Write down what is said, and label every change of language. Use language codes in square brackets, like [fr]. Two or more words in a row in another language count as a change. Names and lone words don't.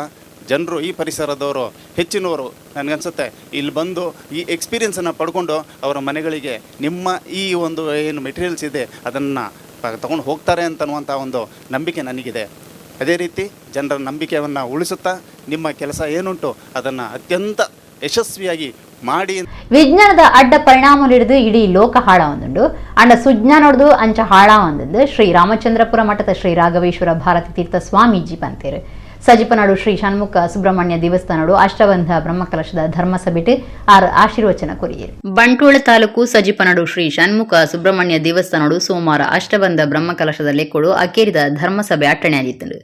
[kn] ಜನರು, ಈ ಪರಿಸರದವರು ಹೆಚ್ಚಿನವರು ನನಗನ್ಸುತ್ತೆ ಇಲ್ಲಿ ಬಂದು ಈ ಎಕ್ಸ್ಪೀರಿಯನ್ಸನ್ನು ಪಡ್ಕೊಂಡು ಅವರ ಮನೆಗಳಿಗೆ ನಿಮ್ಮ ಈ ಒಂದು ಏನು ಮೆಟೀರಿಯಲ್ಸ್ ಇದೆ ಅದನ್ನು ತಗೊಂಡು ಹೋಗ್ತಾರೆ ಅಂತನ್ನುವಂಥ ಒಂದು ನಂಬಿಕೆ ನನಗಿದೆ. ಅದೇ ರೀತಿ ಜನರ ನಂಬಿಕೆಯನ್ನು ಉಳಿಸುತ್ತಾ ನಿಮ್ಮ ಕೆಲಸ ಏನುಂಟು ಅದನ್ನು ಅತ್ಯಂತ ಯಶಸ್ವಿಯಾಗಿ ಮಾಡಿ. [tcy] ವಿಜ್ಞಾನದ ಅಡ್ಡ ಪರಿಣಾಮ ಹಿಡಿದು ಇಡೀ ಲೋಕ ಹಾಳ ಒಂದುಂಡು ಅಂಡ ಸುಜ್ಞಾನ ಹೊಡೆದು ಅಂಚ ಹಾಳ ಒಂದೊಂದು ಶ್ರೀ ರಾಮಚಂದ್ರಪುರ ಮಠದ ಶ್ರೀ ರಾಘವೇಶ್ವರ ಭಾರತಿ ತೀರ್ಥ ಸ್ವಾಮೀಜಿ ಪಂತೇರು. ಸಜಿಪನಾಡು ಶ್ರೀ ಷಣ್ಮುಖ ಸುಬ್ರಹ್ಮಣ್ಯ ದೇವಸ್ಥಾನಡು ಅಷ್ಟಬಂಧ ಬ್ರಹ್ಮಕಲಶದ ಧರ್ಮಸಭೆಟ್ ಆರು ಆಶೀರ್ವಚನ ಕೊರಿಯರು. ಬಂಟ್ವಾಳ ತಾಲೂಕು ಸಜಿಪನಾಡು ಶ್ರೀ ಷಣ್ಮುಖ ಸುಬ್ರಹ್ಮಣ್ಯ ದೇವಸ್ಥಾನಡು ಸೋಮವಾರ ಅಷ್ಟಬಂಧ ಬ್ರಹ್ಮಕಲಶದ ಲೆಕ್ಕೊಡು ಅಕೇರಿದ ಧರ್ಮಸಭೆ ಅಟ್ಟಣೆಯಾಗಿತ್ತು.